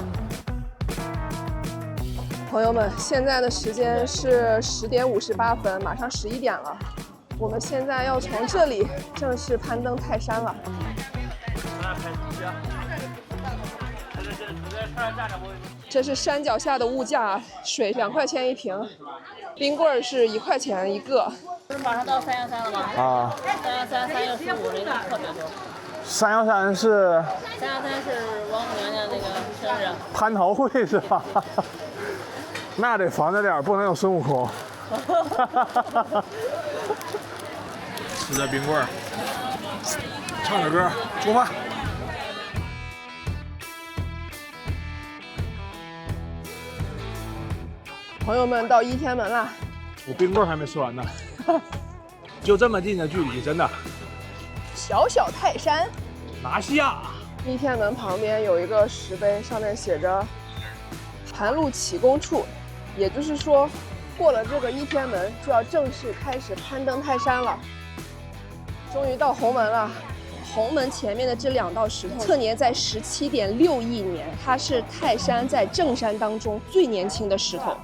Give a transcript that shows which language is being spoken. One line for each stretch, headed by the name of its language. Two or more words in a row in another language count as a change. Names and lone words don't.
Chinese: 朋友們，現在的時間是10點58分，馬上11點了。我們現在要從這裡正式攀登泰山了。這是山腳下的物價，水2塊錢一瓶，冰棍是1塊錢一個。不是馬上到313了嗎？啊。313、365那個特別多。 313是？313是王母娘娘那個生日。蟠桃會是吧？那得防着點，不能有孫悟空。吃着冰棍，唱着歌，出發。朋友們到1天門了，我冰棍還沒吃完呢，就這麼近的距離，真的。小小泰山，拿下！1天門旁邊有一個石碑，上面寫着“盤路啟功處”，也就是說，過了這個1天門，就要正式開始攀登泰山了。終於到紅門了。紅門前面的這2道石頭，測年在17.6億年，它是泰山在正山當中最年輕的石頭。